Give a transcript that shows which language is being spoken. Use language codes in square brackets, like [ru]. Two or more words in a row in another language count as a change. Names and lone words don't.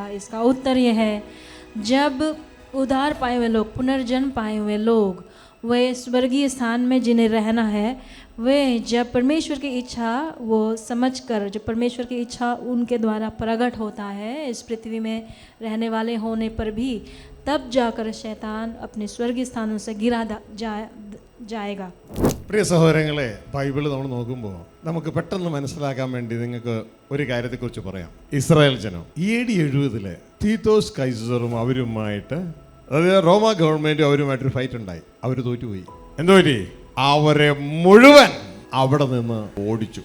[hi] इसका उत्तर ये है, जब उद्धार पाए हुए लोग, पुनर्जन्म पाए हुए लोग, वे स्वर्गीय स्थान में जिन्हें रहना है, वे जब परमेश्वर की इच्छा वो समझकर, जब परमेश्वर की इच्छा उनके द्वारा प्रकट होता है इस पृथ्वी में रहने वाले होने पर भी, तब जाकर शैतान अपने स्वर्गीय स्थानों से गिरा जाएगा. [ml] പ്രിയ സഹോദരങ്ങളെ, ബൈബിൾ നമ്മൾ നോക്കുമ്പോൾ നമുക്ക് പെട്ടെന്ന് മനസ്സിലാക്കാൻ വേണ്ടി നിങ്ങൾക്ക് ഒരു കാര്യത്തെക്കുറിച്ച് പറയാം. ഇസ്രായേൽ ജനം AD 70 തീത്തോസ് കൈസറും അവരുമായിട്ട്, അതായത് റോമ ഗവൺമെൻറ്റും അവരുമായിട്ടൊരു ഫൈറ്റ് ഉണ്ടായി. അവർ തോറ്റുപോയി. എന്തോ പറ്റി? അവരെ മുഴുവൻ അവിടെ നിന്ന് ഓടിച്ചു.